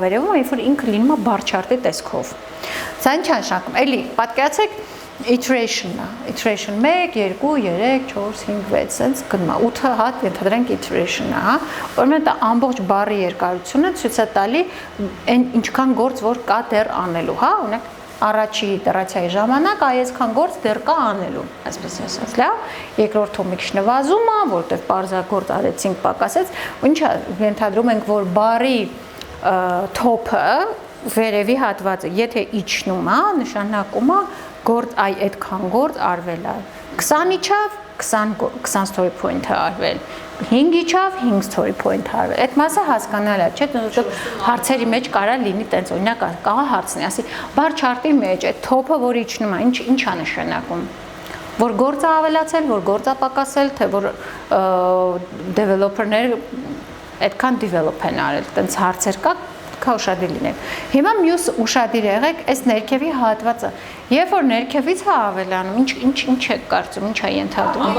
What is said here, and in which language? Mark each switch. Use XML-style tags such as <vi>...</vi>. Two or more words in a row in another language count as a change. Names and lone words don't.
<hy>երևում է, երբ որ ինքը լինում է</hy> <en>bar chart-</en> <hy>ի տեսքով։ Սա ինչ է նշանակում։ Էլի պատկերացեք iteration-ը, iteration 1, 2, 3, 4, 5, 6, sense գնում է 8 հատ ենթադրենք iteration-ը, հա։ Ուրեմն դա ամբողջ բարի երկարությունը ցույց է տալի այն ինչքան գործ որ կա դեռ անելու, հա, օրինակ առաջի իտերացիայի ժամանակ այսքան գործ դեռ կա անելու, այսպես ասած, լավ։ Երկրորդում մի քիչ նվազում է, որտեղ պարզագործ արեցինք, պակասեց, ու ինչա ենթադրում ենք, որ բարի top-ը վերևի հատվածը, եթե իջնում է, նշանակում է գործ այդքան գործ արվել է։ 20 իջավ, 20</hy> <en>story point-</en> <hy>ը արվել։ 5 իջավ, 5</hy> <en>story point</en> <hy>արվել։ Այդ մասը հասկանալ է, չէ՞, հարցերի մեջ կարա լինի տենց, օրինակ կա հարցնի, ասի,</hy> <en>bar chart-</en> <hy>ի մեջ այդ top-ը որ իջնում է, ինչ է նշանակում։ Որ գործը ավելացել, որ գործը պակասել, թե որ developer-ները այդքան develop են արել, տենց հարցեր կա, կա ուշադիր լինեք։ Հիմա մյուս ուշադիր եղեք այս ներքևի հատվածը։ Երբ որ ներքևից է ավելանում, ինչ է կարծում, ինչ է ենթադրում։</hy>